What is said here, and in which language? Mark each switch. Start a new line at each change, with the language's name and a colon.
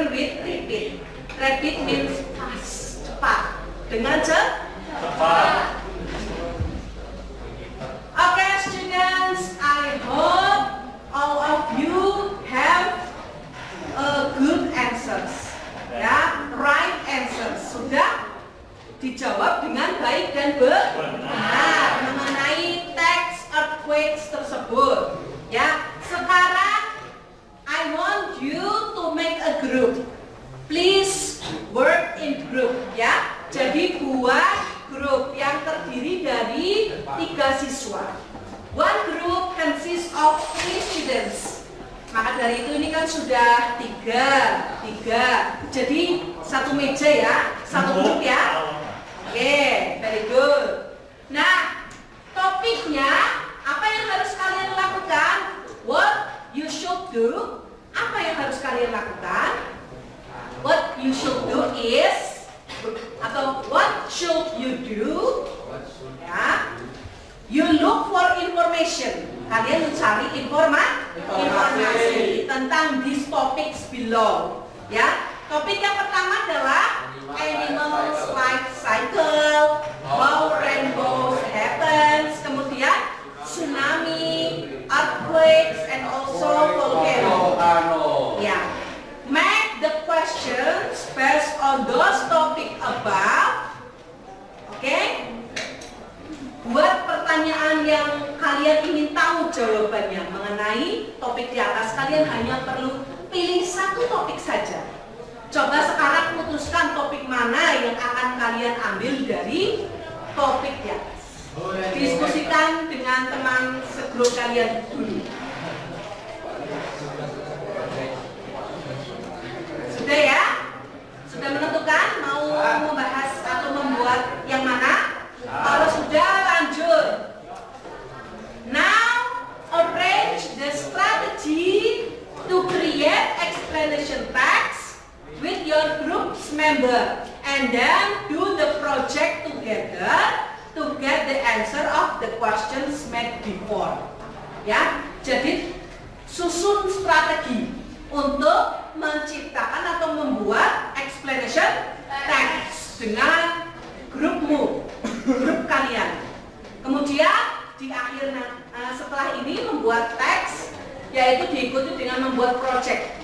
English: Rapid means fast,
Indonesian: cepat. Dengan cepat.
English: Okay, students, I hope all of you have good answers. Ya, right answers.
Indonesian: Sudah dijawab dengan baik dan benar mengenai teks earthquakes tersebut. Ya, sekarang
English: I want you to make a group. Please work in group.
Indonesian: Ya, jadi buat grup yang terdiri dari 3 siswa.
English: One group consists of 3 students.
Indonesian: Maka dari itu ini kan sudah tiga. Jadi satu meja ya, satu grup ya. Oke,
English: very good.
Indonesian: Nah, topiknya apa yang harus kalian lakukan?
English: What you should do.
Indonesian: Apa yang harus kalian lakukan?
English: What you should do is,
Indonesian: atau
English: what should you do? Ya, you look for information.
Indonesian: Kalian mencari informasi tentang
English: these topics below.
Indonesian: Ya, topik yang pertama adalah
English: animals life cycle, how rainbows happens,
Indonesian: kemudian
English: tsunami, earthquakes, and also volcano. Ya, make the questions based on those topic above.
Indonesian: Oke? Buat pertanyaan yang kalian ingin tahu jawabannya mengenai topik di atas, kalian hanya perlu pilih satu topik saja. Coba sekarang putuskan topik mana yang akan kalian ambil dari topik di atas. Diskusikan dengan teman segrup kalian dulu. Sudah ya? Sudah menentukan mau membahas atau membuat yang mana? Kalau sudah, lanjut.
English: Now, arrange the strategy to create explanation text with your group's member, and then do the project together to get the answer of the questions made before.
Indonesian: Ya, jadi susun strategi untuk menciptakan atau membuat explanation text dengan grupmu, grup kalian. Kemudian di akhir setelah ini membuat teks, yaitu diikuti dengan membuat project.